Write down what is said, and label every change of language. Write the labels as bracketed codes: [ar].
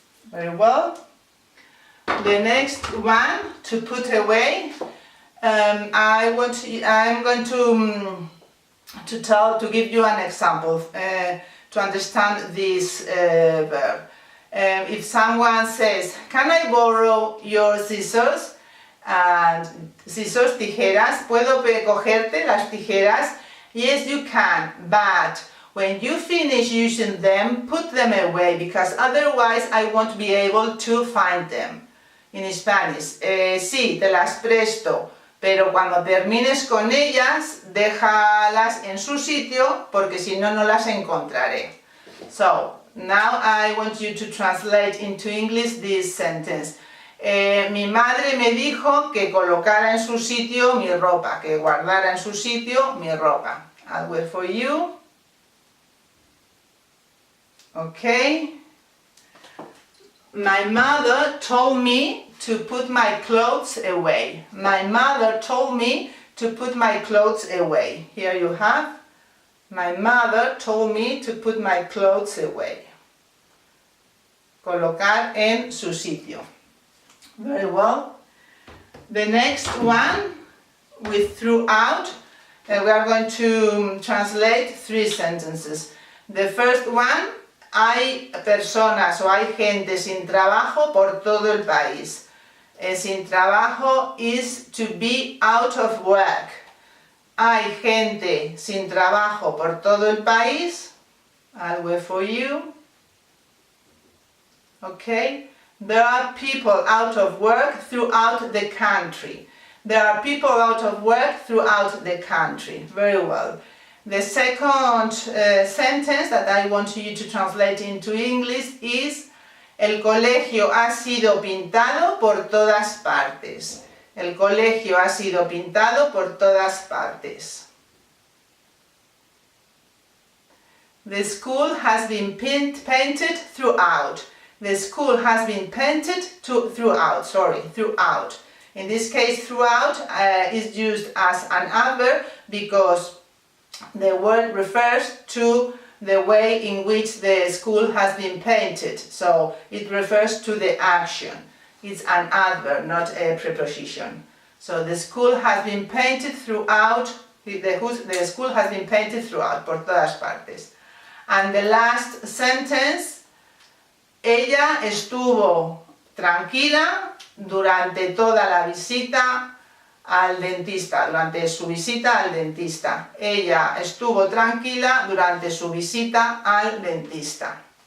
[en] Very well. The next one, to put away, I'm going to give you an example to understand this verb. If someone says, can I borrow your scissors? And scissors, [es] tijeras, ¿puedo cogerte las tijeras? [en] Yes, you can, but when you finish using them, put them away because otherwise I won't be able to find them. In Spanish, [es] sí, te las presto, pero cuando termines con ellas, déjalas en su sitio porque si no, no las encontraré. [en] So, now I want you to translate into English this sentence. [es] Mi madre me dijo que colocara en su sitio mi ropa, que guardara en su sitio mi ropa. [en] I'll wait for you. Okay. My mother told me to put my clothes away. My mother told me to put my clothes away. Here you have. My mother told me to put my clothes away. [es] Colocar en su sitio. [en] Very well. The next one, with throughout, we are going to translate 3 sentences. The first one, [es] hay personas o hay gente sin trabajo por todo el país. Sin trabajo [en] is to be out of work. [es] Hay gente sin trabajo por todo el país. [en] I'll wait for you. Okay. There are people out of work throughout the country. There are people out of work throughout the country. Very well. The second sentence that I want you to translate into English is [es] el colegio ha sido pintado por todas partes. El colegio ha sido pintado por todas partes. [en] The school has been painted throughout. The school has been painted throughout. In this case, throughout is used as an adverb because the word refers to the way in which the school has been painted. So it refers to the action. It's an adverb, not a preposition. So the school has been painted throughout. The school has been painted throughout, [es] por todas partes. [en] And the last sentence, [es] ella estuvo tranquila durante toda la visita al dentista, durante su visita al dentista. Ella estuvo tranquila durante su visita al dentista.